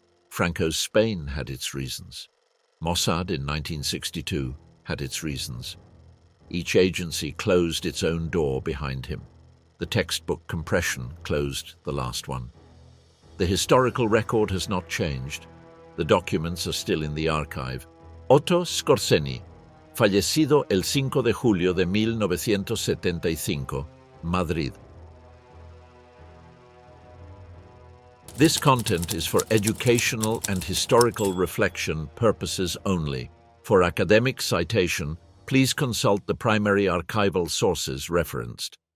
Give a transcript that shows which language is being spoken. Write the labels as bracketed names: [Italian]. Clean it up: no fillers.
[English] Franco's Spain had its reasons. Mossad in 1962 had its reasons. Each agency closed its own door behind him. The textbook compression closed the last one. The historical record has not changed. The documents are still in the archive. [Spanish] Otto Skorzeny, fallecido el 5 de julio de 1975, Madrid. [English] This content is for educational and historical reflection purposes only. For academic citation, please consult the primary archival sources referenced.